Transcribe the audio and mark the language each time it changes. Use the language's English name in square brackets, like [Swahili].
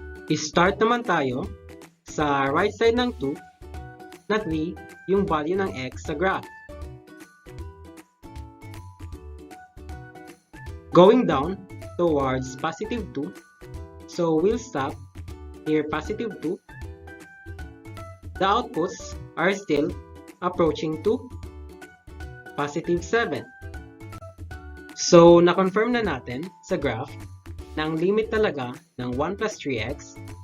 [Filipino] I-start naman tayo sa right side ng 2 na 3 yung value ng x sa graph. [English] Going down towards positive 2, so we'll stop near positive 2. The outputs are still approaching to positive 7. [Filipino] So, na-confirm na natin sa graph na ang limit talaga ng 1 plus 3x